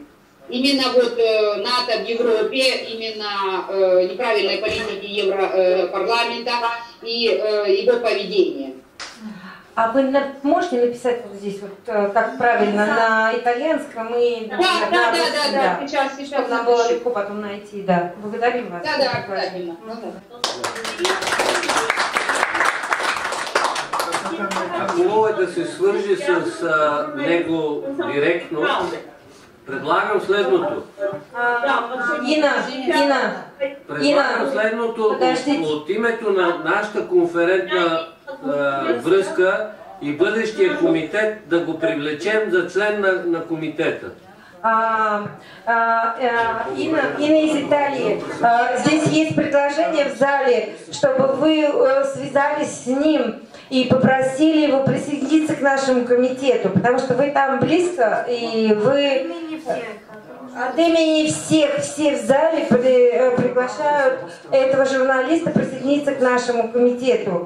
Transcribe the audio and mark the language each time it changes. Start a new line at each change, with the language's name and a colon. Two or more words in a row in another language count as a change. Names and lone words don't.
Russian: Именно вот НАТО в Европе, именно неправильной политики Европарламента и его поведение. А вы можете написать вот здесь, вот как правильно, на итальянском и Да. Сейчас. Чтобы нам было легко потом найти, да. Благодарим вас. Да, обязательно.
Bulgarian: Ако мога да се свържи с него директно, предлагам следното. Ина, следното от името на нашата конферентна връзка и бъдещия комитет да го привлечем за член на комитета.
Russian: Инна из Италии. Здесь есть предложение в зале, чтобы вы связались с ним и попросили его присоединиться к нашему комитету, потому что вы там близко, и вы от имени всех в зале приглашают этого журналиста присоединиться к нашему комитету.